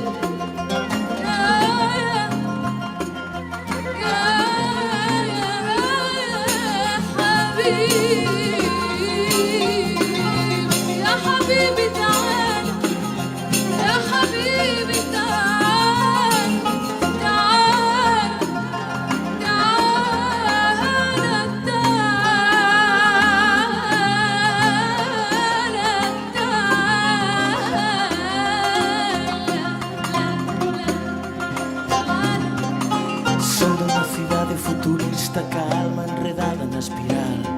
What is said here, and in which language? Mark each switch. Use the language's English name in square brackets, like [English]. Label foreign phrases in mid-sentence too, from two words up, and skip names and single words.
[Arabic] يا حبيبي تعال يا حبيبي تعال تعال تعال [Galician] Son de unha cidade futurista, calma, enredada na espiral.